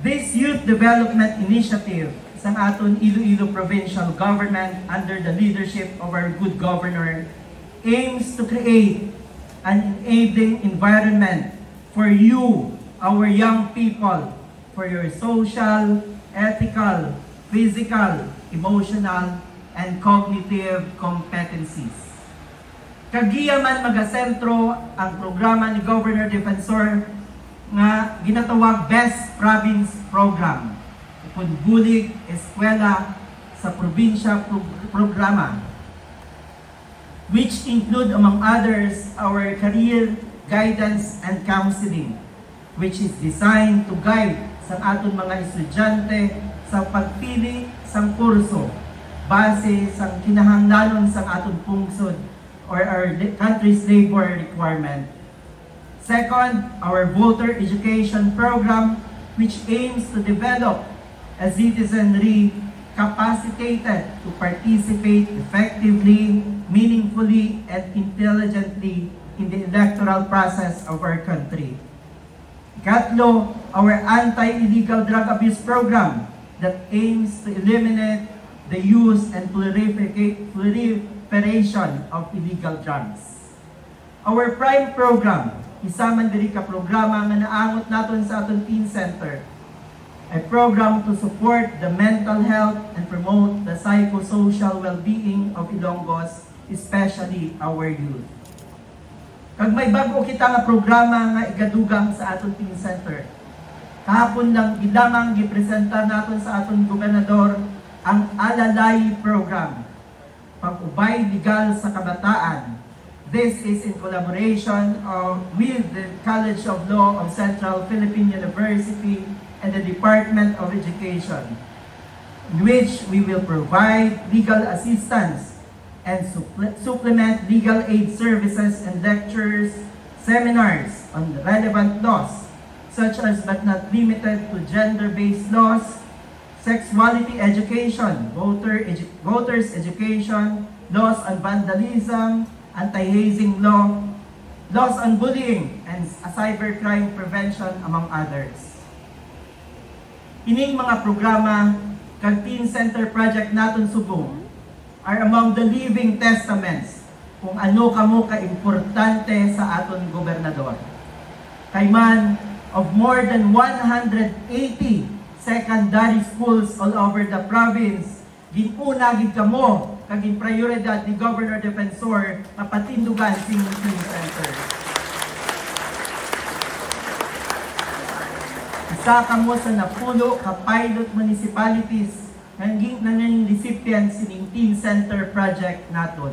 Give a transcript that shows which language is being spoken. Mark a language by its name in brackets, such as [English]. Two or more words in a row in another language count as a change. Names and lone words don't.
[English] This Youth Development Initiative [Hiligaynon] sa aton [English] Iloilo Provincial Government under the leadership of our good governor aims to create an enabling environment for you, our young people, for your social, ethical, physical, emotional, and cognitive competencies. [Hiligaynon] Kagiya man magasentro ang programa ni Governor Defensor nga ginatawag Best Province Program. Kung bulig eskwela sa probinsya programa, [English] which include among others our career guidance and counseling, which is designed to guide [Hiligaynon] sa aton mga estudyante sa pagpili sang kurso base sa kinahanglanon sa aton pungsod [English] or our country's labor requirement. Second, our voter education program, which aims to develop a citizenry capacitated to participate effectively, meaningfully, and intelligently in the electoral process of our country. Ikatlo, our anti-illegal drug abuse program that aims to eliminate the use and proliferation of illegal drugs. Our PRIME program, [Hiligaynon] isa man diri ka programa nga naangot naton sa aton [English] teen center, a program to support the mental health and promote the psychosocial well-being of Ilonggos, especially our youth. [Hiligaynon] Kag may bago kita nga programa nga igadugang sa aton teen center. Kahapon lang gidamang gipresenta naton sa aton gobernador ang Alalay program, pag-ubay legal sa kabataan. [English] This is in collaboration with the College of Law of Central Philippine University and the Department of Education, in which we will provide legal assistance and supplement legal aid services and lectures, seminars on relevant laws, such as but not limited to gender-based laws, sexuality education, voters education, laws on vandalism, anti-hazing law, laws on bullying, and cybercrime prevention, among others. [Hiligaynon] Ining mga programa kag Teen Center Project naton subong [English] are among the living testaments [Hiligaynon] kung ano kamo ka-importante sa aton gobernador. Kay man [English] of more than 180 secondary schools all over the province, [Hiligaynon] ginuna gid kamo kag prioridad ni Governor Defensor na patindugan sing Teen Center. Isa kamo sa napulo ka pilot municipalities nanging recipients sining Teen Center project naton.